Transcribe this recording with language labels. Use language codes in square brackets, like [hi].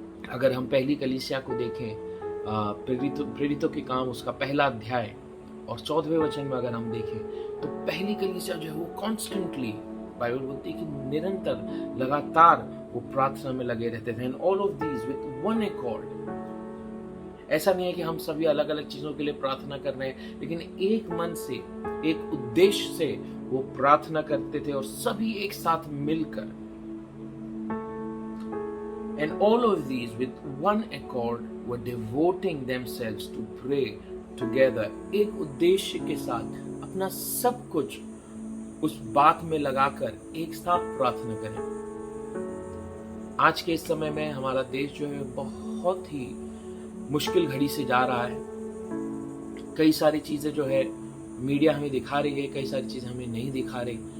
[hi] अगर हम पहली कलीसिया को देखें, प्रेरितों के काम उसका पहला अध्याय और 14वें वचन में अगर हम देखें, तो पहली कलीसिया जो है वो कॉन्स्टेंटली, बाइबल बोलती है कि निरंतर, लगातार वो प्रार्थना में लगे रहते थे। [en] And all of these with one accord. [hi] ऐसा नहीं है कि हम सभी अलग अलग चीजों के लिए प्रार्थना कर रहे हैं, लेकिन एक मन से, एक उद्देश्य से वो प्रार्थना करते थे, और सभी एक साथ मिलकर। [en] And all of these with one accord were devoting themselves to pray together. [hi] एक उद्देश्य के साथ अपना सब कुछ उस बात में लगाकर एक साथ प्रार्थना करें। आज के इस समय में हमारा देश जो है बहुत ही मुश्किल घड़ी से जा रहा है। कई सारी चीजें जो है मीडिया हमें दिखा रही है, कई सारी चीजें हमें नहीं दिखा रही।